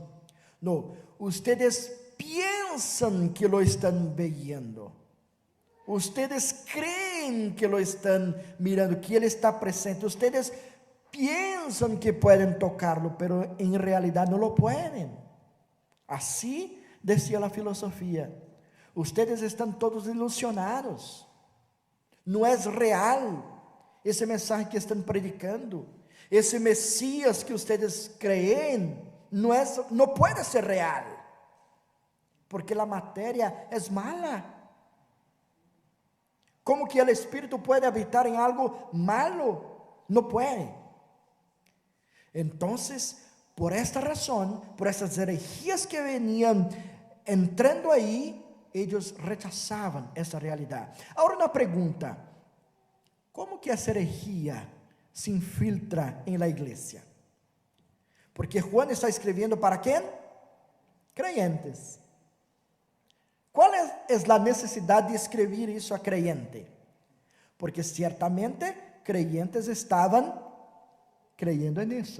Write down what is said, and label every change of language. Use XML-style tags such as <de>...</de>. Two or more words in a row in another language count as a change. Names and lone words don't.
<es>No, ustedes piensan que lo están viendo, ustedes creen que lo están mirando, que Él está presente, ustedes piensan que pueden tocarlo, pero en realidad no lo pueden. Así decía la filosofía: ustedes están todos ilusionados, no es real</es> <pt>esse mensaje que estão predicando, esse Messias</pt> <es>que ustedes creen,</es> <pt>não pode ser real, porque a matéria é mala. Como que o Espírito pode habitar em algo malo? Não pode. Então, por esta razão, por essas herejías que veniam entrando aí, eles rechazavam essa realidade. Agora uma pergunta: como que essa herejía se infiltra</pt> <es>en la iglesia? Porque Juan está escribiendo para ¿quién? Creyentes. ¿Cuál es la necesidad de escribir eso a creyente? Porque ciertamente creyentes estaban creyendo en eso.</es>